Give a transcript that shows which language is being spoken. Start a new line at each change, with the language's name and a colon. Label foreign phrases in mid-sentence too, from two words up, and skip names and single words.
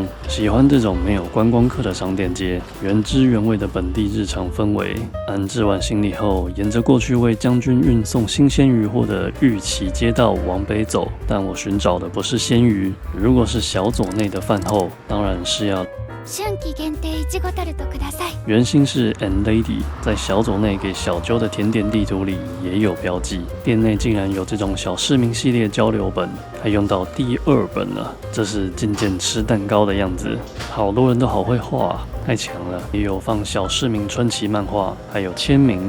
Chinese: 喜歡這種沒有觀光客的商店街，原汁原味的本地日常氛圍。安置完行李後，沿着過去為將軍運送新鮮魚貨的玉崎街道往北走，但我尋找的不是鮮魚。如果是小佐內的飯後，當然是要
Japanese: 春季限定いちごタルトください。
Chinese: 原型是 And Lady 在小佐內給小揪的甜點地圖裡也有標記，店內竟然有這種小市民系列交流本，還用到第2本了。這是漸漸吃蛋糕的樣子，好多人都好會畫啊，太強了！也有放小市民春期漫畫，還有簽名。